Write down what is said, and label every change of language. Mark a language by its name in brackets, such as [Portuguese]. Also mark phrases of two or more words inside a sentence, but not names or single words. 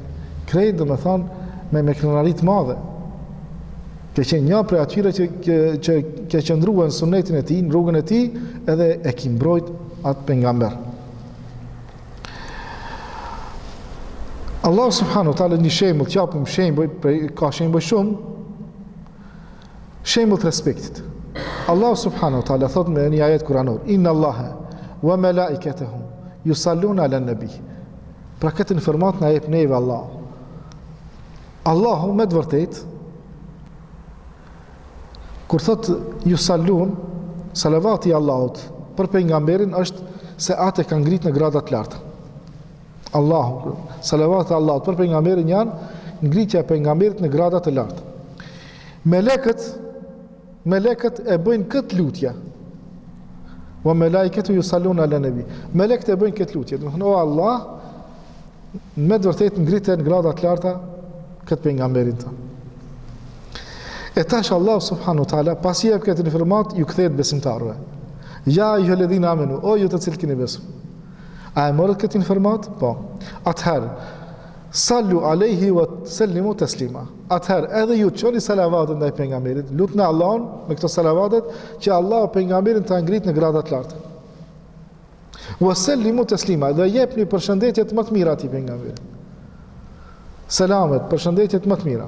[Albanian] Krejt do të thonë me krenari të madhe. Ke qenë një prej atyre që ke qëndruar në sunetin e tij, në rrugën e tij, edhe e ki mbrojt atë pejgamber. Allah [Arabic] سبحانه وتعالى [Albanian] një shembull, t'japim shembull, ka shembull shumë, shembull të respektit. Allah [Arabic] سبحانه وتعالى [Albanian] thot me një ajet kuranor: [Arabic] إن الله وملائكته يصلون على النبي. [Albanian] Pra këtë informat na jep neve Allah. Allahu me të vërtet kur thot yusallun, salavati i Allahut për pejgamberin është se atë ka ngrit në grada të larta. Allahu, salavati i Allahut për pejgamberin janë ngritja e pejgamberit në grada të larta. Melekët e bëjnë këtë lutje. [Arabic] وملائكته يصلون على النبي. [Albanian] Melekët e bëjnë këtë lutje. Do të thonë o Allah, me të vërtetë ngritet në grada të larta këtë pejgamberin tonë. E tash Allah [Arabic] سبحانه وتعالى [Albanian] pasi jep këtë informat ju kthehet besimtarëve. [Arabic] يا أيها الذين آمنوا, [Albanian] o ju të cilët keni besu. A e morët këtë informat? Po. [Arabic] Atëherë صلوا عليه وسلموا تسليما. [Albanian] Atëherë edhe ju çoni salavatet ndaj pejgamberit, lutni Allahun me këto salavatet që Allah pejgamberin ta ngrit në grada të larta. [Arabic] وسلموا تسليما, [Albanian] dhe jepni përshëndetjet më të mira atij pejgamberit. Selamet, përshëndetjet më të mira.